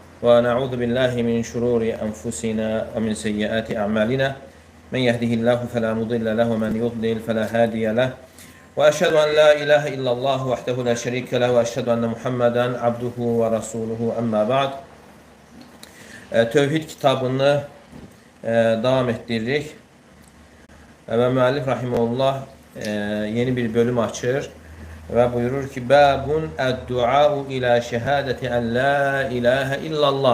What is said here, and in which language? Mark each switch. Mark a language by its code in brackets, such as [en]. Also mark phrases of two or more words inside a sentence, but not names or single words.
[ar] ونعوذ بالله من شرور أنفسنا ومن سيئات أعمالنا من يهده الله فلا مضل له ومن يضلل فلا هادي له وأشهد أن لا إله إلا الله وحده لا شريك له وأشهد أن محمدا عبده ورسوله أما بعد. [az] Tövhid kitabını devam ettiririk ve müellif rahimehullah yeni bir bölüm açır ve buyurur ki: [ar] بابُ الدعاءِ إلى شهادةِ أن لا إله إلا الله.